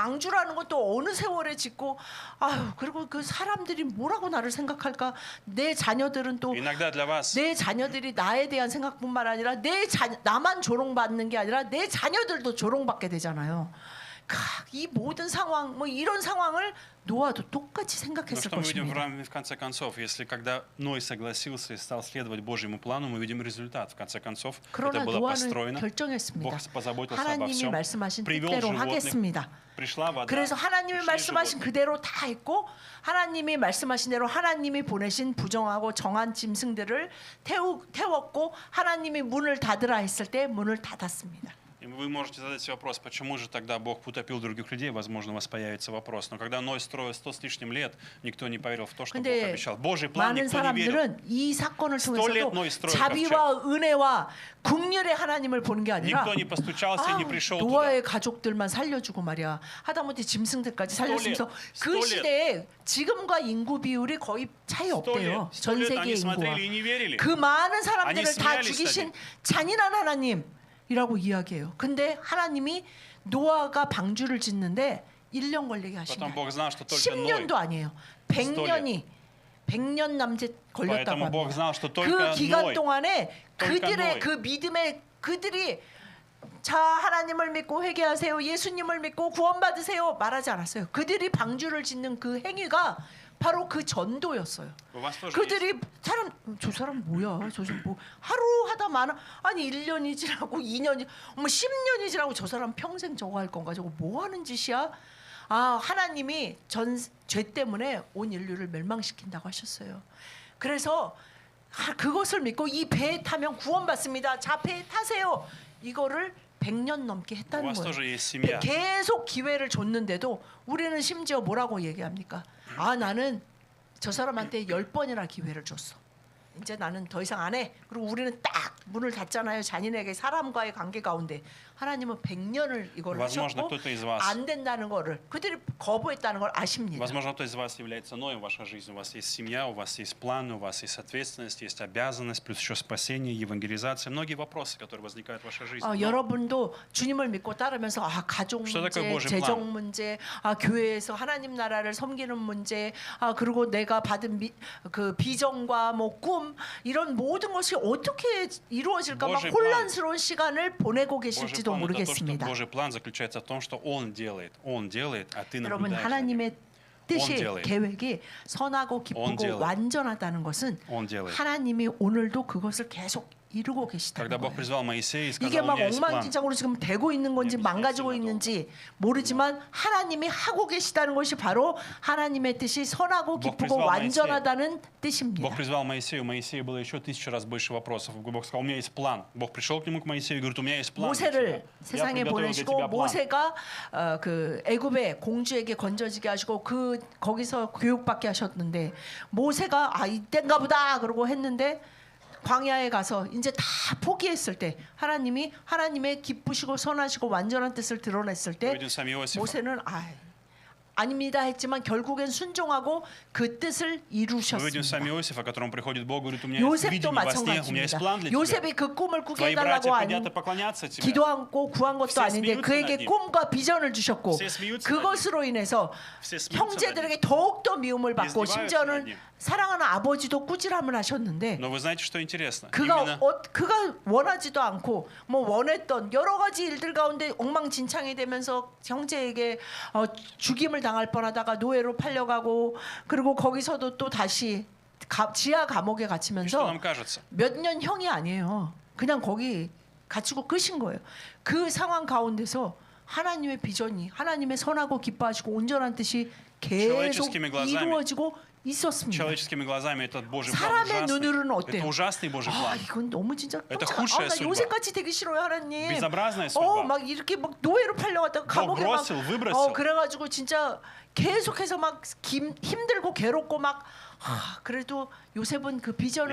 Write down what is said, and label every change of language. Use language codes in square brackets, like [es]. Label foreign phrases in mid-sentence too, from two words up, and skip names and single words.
[ko] 방주라는 것도 어느 세월에 짓고 아유 그리고 그 사람들이 뭐라고 나를 생각할까 내 자녀들은 또 [ru] Иногда для вас [ko] 내 자녀들이 나에 대한 생각뿐만 아니라 나만 조롱받는 게 아니라 내 자녀들도 조롱받게 되잖아요. 이 모든 상황 뭐 이런 상황을 노아도 똑같이 [ru] Но [ko] 생각했을 [ru] что мы видим [ko] 것입니다. [ru] в конце концов? Если когда Ной согласился и стал следовать Божьему плану, мы видим результат. В конце концов, это [ko] 그러나 [ru] было [ko] 노아는 [ru] построено. [ko] 결정했습니다. [ru] Бог позаботился обо [ko] 하나님이 [ru] всем. [ko] 말씀하신 [ru] привел [ko] 뜻대로 [ru] животных. [ko] 하겠습니다. [ru] Пришла вода. [ko] 그래서 하나님이 [ru] пришли [ko] 말씀하신 [ru] животные. [ko] 그대로 다 했고 하나님이 말씀하신 대로 하나님이 보내신 부정하고 정한 짐승들을 태웠고 하나님이 문을 닫으라 했을 때 문을 닫았습니다. [ru] И вы можете задать себе вопрос, почему же тогда Бог утопил других людей? Возможно, у вас появится вопрос. Но когда Ной строил 100 с лишним лет, никто не поверил в то, что Бог [ko] 근데 [ru] обещал. Божий план [ko] 많은 [ru] никто не верил. [ko] 사람들은 이 사건을 [ru] 100 лет [ko] 통해서도 [ru] Ной строил [ko] 자비와 은혜와 국률의 하나님을 보는 게 아니라 [ru] Никто не постучался и не пришел туда. [ko] 노아의 가족들만 살려주고 말이야. 하다못해 짐승들까지 살려주면서 그 100 시대에 지금과 인구 비율이 거의 차이 100 없대요. [ru] лет [ko] 전 세계 [ru] они [ko] 인구와. [ru] смотрели и не верили. [ko] 그 많은 사람들을 아니, 다 스미알리스 죽이신 잔인한 하나님이라고 이야기해요. 근데 하나님이 노아가 방주를 짓는데 1년 걸리게 하신 [ru] Потом [ko] 거예요. [ru] Бог знал, что только Ной. [ko] 10년도 아니에요. 100년 남짓 걸렸다고 [ru] Поэтому Бог [ko] 합니다. [ru] знал, что [ko] 그 [ru] только [ko] 기간 [ru] Ной. [ko] 동안에 [ru] только [ko] 그들의 [ru] Ной. [ko] 그 믿음에 그들이 자 하나님을 믿고 회개하세요. 예수님을 믿고 구원받으세요. 말하지 않았어요. 그들이 방주를 짓는 그 행위가 바로 그 전도였어요. [ru] У вас тоже есть. [ko] 그들이 저 사람 뭐야? 저 사람 뭐 하루 하다 많아 아니 1년이 지나고 2년이 10년이 지나고 저 사람 평생 저거 할 건가? 저거 뭐 하는 짓이야? 하나님이 죄 때문에 온 인류를 멸망시킨다고 하셨어요. 그래서 그것을 믿고 이 배에 타면 구원받습니다. 자, 배에 타세요. 이거를 100년 넘게 [ru] У [ko] 했다는 [ru] вас [ko] 거예요. [ru] тоже есть семья. [ko] 계속 기회를 줬는데도 우리는 심지어 뭐라고 얘기합니까? 나는 저 사람한테 10번이나 기회를 줬어. 이제 나는 더 이상 안 해. 그리고 우리는 딱 문을 닫잖아요. 잔인에게 사람과의 관계 가운데 하나님은 100년을 이걸 [ru] Возможно, [ko] 하셨고 [ru] кто-то из вас, [ko] 안 된다는 거를 그들이 거부했다는 걸 아십니다. [ru] возможно, кто-то из вас является Ноем в вашей жизни. У вас есть семья, у вас есть планы, у вас есть ответственность, есть обязанность, плюс еще спасение, евангелизация. Многие вопросы, которые возникают в вашей жизни. Но [ko] 여러분도 주님을 믿고 따르면서 가족 [ru] Что такое [ko] 문제, [ru] Божий [ko] 재정 [ru] план? [ko] 문제, 교회에서 하나님 나라를 섬기는 문제, 그리고 내가 받은 그 비전과 뭐 꿈 이런 모든 것이 어떻게 이루어질까 막 [ru] Божий [ko] 혼란스러운 시간을 보내고 [ru] Божий [ko] 계실지도 [ru] план — это то, что [ko] 모르겠습니다. [ru] Божий план заключается в том, что Он делает, а ты [ko] 여러분 [ru] наблюдаешь за ним. [ko] 하나님의 뜻이 [ru] делает. [ko] 계획이 선하고 기쁘고 [ru] делает. [ko] 완전하다는 것은 [ru] Он делает. [ko] 하나님이 오늘도 그것을 계속 이루고 계시다는 [ru] Когда Бог [ko] 거예요. [ru] призвал Моисея и [ko] 이게 [ru] сказал, у [ko] 막 [ru] меня есть план. [ko] 엉망진창으로 지금 되고 있는 건지 네, 망가지고 미쳤어요, 있는지 모르지만 하나님이 하고 계시다는 것이 바로 하나님의 뜻이 선하고 [ru] Бог [ko] 기쁘고 [ru] призвал [ko] 완전하다는 [ru] Бог [ko] 뜻입니다. [ru] призвал Моисея, у Моисея было еще 1000 раз больше вопросов. Бог сказал, у меня есть план. Бог пришел к нему, к Моисею, и говорит, у меня есть план для тебя. [ko] 모세를 [ru] Я [ko] 세상에 [ru] приготовил для [ko] 보내시고 [ru] тебя план. [ko] 모세가 그 애굽의 공주에게 건져지게 하시고 그 거기서 교육받게 하셨는데 모세가 아 이때인가 보다 그러고 했는데 광야에 가서 이제 다 포기했을 때 하나님이 하나님의 기쁘시고 선하시고 완전한 뜻을 드러냈을 때 [ru] Мы видим сами Иосифа. [ko] 모세는 아닙니다 했지만 결국엔 순종하고 그 뜻을 [ru] Мы видим [ko] 이루셨습니다. [ru] сами Иосифа, которому приходит Бог, говорит, у меня есть [ko] 요셉도 [ru] видение во сне, у меня есть [ko] 마찬가지입니다. [ru] план для тебя. [ko] 요셉이 그 꿈을 꾸게 [ru] Твои братья [ko] 해달라고 [ru] придят и поклонятся тебе. [ko] 기도하고 구한 것도 [ru] Все [ko] 아닌데 [ru] смеются [ko] 그에게 [ru] над ним. [ko] 꿈과 비전을 주셨고 [ru] Все смеются [ko] 그것으로 인해서 [ru] Все смеются [ko] 형제들에게 더욱더 미움을 받고 [ru] 이здеваются [ko] 심지어는 [ru] над ним. [ko] 사랑하는 아버지도 꾸지람을 하셨는데 [ru] Но вы знаете, что интересно? [ko] 그가 [ru] Именно [ko] 그가 원하지도 않고 뭐 원했던 여러 가지 일들 가운데 엉망진창이 되면서 형제에게 죽임을 당할 뻔하다가 노예로 팔려가고 그리고 거기서도 또 다시 지하 감옥에 [ru] что [ko] 갇히면서 [ru] нам кажется? [ko] 몇 년 형이 아니에요. 그냥 거기 갇히고 끝인 거예요. 그 상황 가운데서 하나님의 비전이 하나님의 선하고 기뻐하시고 온전한 뜻이 계속 [ru] человеческими глазами. [ko] 이루어지고 있었습니다. [ru] Человеческими глазами этот Божий план [ko] 사람의 [ru] ужасный. [ko] 눈으로는 어때요? [ru] Это ужасный Божий [ko] 아 [ru] план. [ko] 이건 너무 진짜 [ru] Это [ko] 깜짝아. [ru] худшая [ko] 나 [ru] судьба. [ko] 요새같이 되기 싫어요 하나님. [ru] Безобразная судьба. [ko] 막 이렇게 막 노예로 팔려갔다가 감옥에 막 [ru] бросил, выбросил. [ko] 그래가지고 진짜 계속해서 막 힘들고 괴롭고 막 그래도 요셉은 그 비전을